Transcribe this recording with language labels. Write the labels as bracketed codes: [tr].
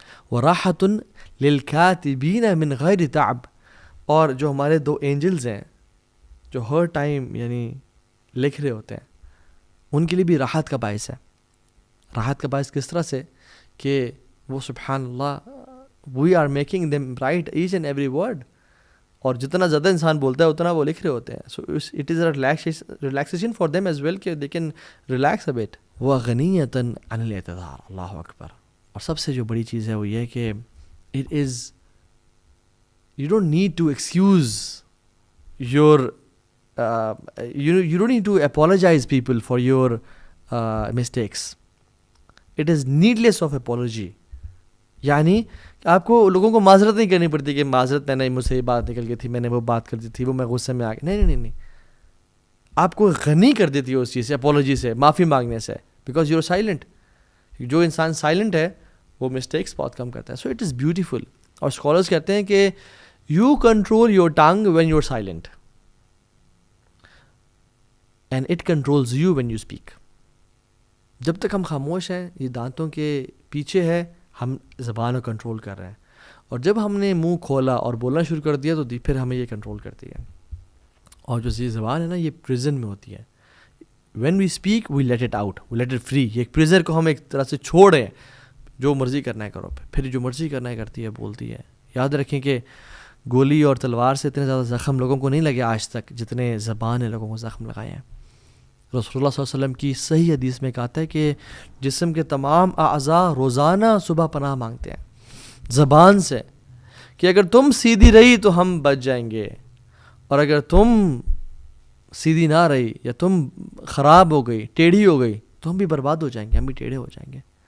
[ar] وَرَاحَةٌ لِلْكَاتِبِينَ مِنْ غَيْرِ تَعْبٍ, [ur] اور جو ہمارے 2 اینجلز ہیں جو ہر ٹائم یعنی لکھ رہے ہوتے ہیں, ان کے لیے بھی راحت کا باعث ہے. راحت کا باعث کس طرح سے کہ وہ سبحان اللہ [en] we are making them write each and every word, [ur] اور جتنا زیادہ انسان بولتا ہے اتنا وہ لکھ رہے ہوتے ہیں. [en] So it is a relaxation for them as well کہ they can relax a bit. [ar] وَغَنِيَّةً عَنِ الْاعْتِذَارِ, [ur] اللہ اکبر. اور سب سے جو بڑی چیز ہے وہ یہ کہ [en] It is, you don't need to excuse your you don't need to apologize people for your mistakes. It is needless of apology. [ur] یعنی آپ کو لوگوں کو معذرت نہیں کرنی پڑتی کہ معذرت میں نے مجھ سے یہ بات نکل گئی تھی, میں نے وہ بات کر دی تھی, وہ میں غصے میں آ گیا. نہیں, آپ کو غنی کر دیتی ہے اس چیز سے, اپولوجی سے, معافی مانگنے سے, [en] Because you are silent. [ur] جو انسان سائلنٹ ہے وہ مسٹیکس بہت کم کرتا ہے. [en] So it is beautiful. [ur] اور اسکالرس کہتے ہیں کہ [en] You control your tongue when you are silent, and it controls you when you speak. [ur] جب تک ہم خاموش ہیں, یہ دانتوں کے پیچھے ہے, ہم زبان کو کنٹرول کر رہے ہیں, اور جب ہم نے منہ کھولا اور بولنا شروع کر دیا تو پھر ہمیں یہ کنٹرول کرتی ہے. اور جو یہ زبان ہے نا یہ پریزن میں ہوتی ہے. [en] when we speak we let it out, we let it free. [ur] یہ ایک پریزر کو ہم ایک طرح سے چھوڑ رہے ہیں, جو مرضی کرنا ہے کرو, پھر جو مرضی کرنا ہے کرتی ہے, بولتی ہے. یاد رکھیں کہ گولی اور تلوار سے اتنے زیادہ زخم لوگوں کو نہیں لگے آج تک جتنے زبان نے لوگوں کو زخم لگائے ہیں. رسول اللہ صلی اللہ علیہ وسلم کی صحیح حدیث میں کہتا ہے کہ جسم کے تمام اعضاء روزانہ صبح پناہ مانگتے ہیں زبان سے, کہ اگر تم سیدھی رہی تو ہم بچ جائیں گے, اور اگر تم سیدھی نہ رہی یا تم خراب ہو گئی, ٹیڑھی ہو گئی, تو ہم بھی برباد ہو جائیں گے, ہم بھی ٹیڑھے ہو جائیں گے.